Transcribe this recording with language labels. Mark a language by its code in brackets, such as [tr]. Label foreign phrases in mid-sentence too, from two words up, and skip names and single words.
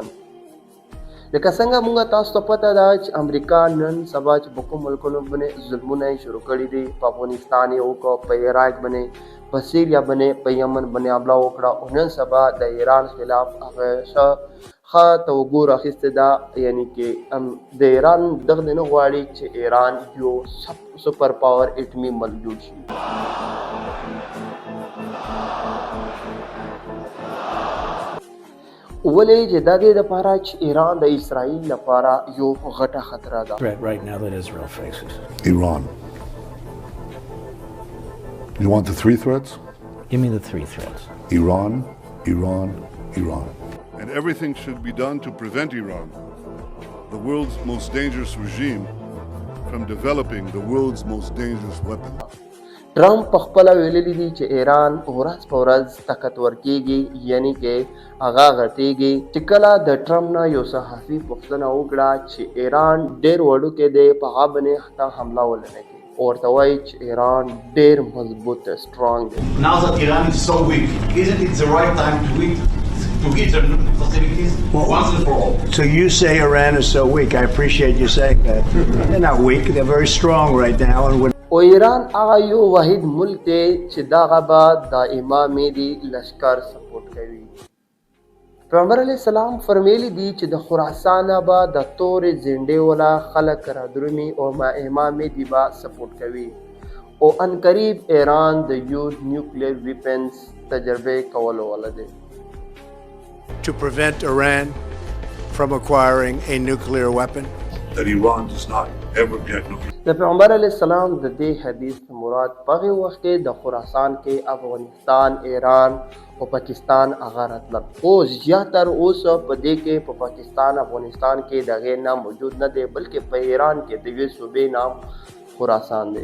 [ps] لکه څنګه موږ تاسو ته پته ده چې امریکا نن سبا چې په کوم ملکونو باندې ظلمونه یې شروع کړي دي، په افغانستان یې وکړه، په عراق باندې، په سیریا باندې، په یمن باندې حمله وکړه، او نن سبا د ایران خلاف هغه ښه ښه ته وګوره اخیستې ده، یعنې کې د ایران دغه نه غواړي چې ایران یو [en] super power [ps] اټمي ملک جوړ شي. ولې چې دا دې دپاره چې ایران د اسرائیل لپاره یو غټه خطره ده. [en] Threat right now that Israel faces. Iran. You want the three threats? Give me the three threats. Iran, Iran, Iran. And everything should be done to prevent Iran, the world's most dangerous regime, from developing the world's most dangerous weapon. [ps] ټرمپ په خپله ویلي دي چې ایران ورځ په ورځ طاقتور کېږي، یعنې کې هغه غټېږي. چې کله د ټرمپ نه یو صحافي پوښتنه وکړه چې ایران ډېر وړوکی دی، په هغه باندې حتی حمله ولې نه کوي، ورته وایي چې ایران ډېر مضبوط سټرانګ دی. [en] Now that Iran is so weak, isn't it the right time to hit their nuclear facilities once and for all? So you say Iran is so weak. I appreciate you saying that. They're not weak. They're very strong right now. And [ps] او ایران هغه یو واحد ملک دی چې دغه به د امام مهدي لشکر سپورټ کوي. پیغمبر علیه السلام فرمیلی دي چې د خراسان به د تورې زنډې والا خلک را درومي او امام مهدي به سپورټ کوي او عنقریب ایران د [en] use nuclear weapons [ps] تجربه کولو والا دی. [en] to prevent Iran from acquiring a nuclear weapon. That Iran does not ever get nuclear. [ps] د پیغمبر علیه السلام د دې حدیث مراد په هغې وخت کې د خراسان کې افغانستان، ایران او پاکستان هغه راتلل. خو زیاتر اوس په دې کې په پاکستان افغانستان کې د هغې نام موجود نه دی، بلکې په ایران کې د یوې صوبې نام خراسان دی.